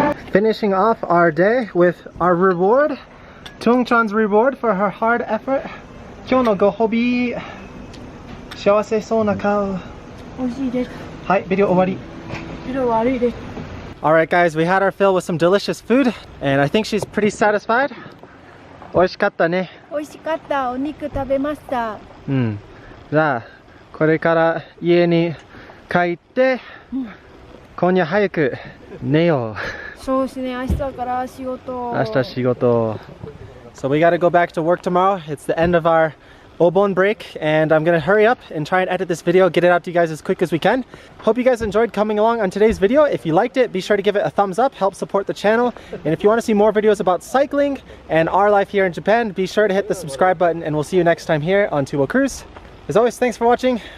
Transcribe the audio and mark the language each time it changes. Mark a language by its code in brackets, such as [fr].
[en] Finishing off our day with our reward, Thuong Chan's reward for her hard effort. [ja] 今日のご褒美、幸せそうな顔。美味しいです。はい、ビデオ終わり。色悪いです。 [en] Alright guys, we had our fill with some delicious food, and I think she's pretty satisfied. [ja] 美味しかったね。美味しかった。お肉食べました。うん。じゃあ、これから家に帰って、今夜早く寝よう。そうですね、明日から仕事。明日仕事。 [en] So we gotta go back to work tomorrow. It's the end of our Obon break, and I'm gonna hurry up and try and edit this video, get it out to you guys as quick as we can. Hope you guys enjoyed coming along on today's video. If you liked it, be sure to give it a thumbs up, help support the channel. And if you want to see more videos about cycling and our life here in Japan, be sure to hit the subscribe button, and we'll see you next time here on Tuwo Cruise. As always, thanks for watching.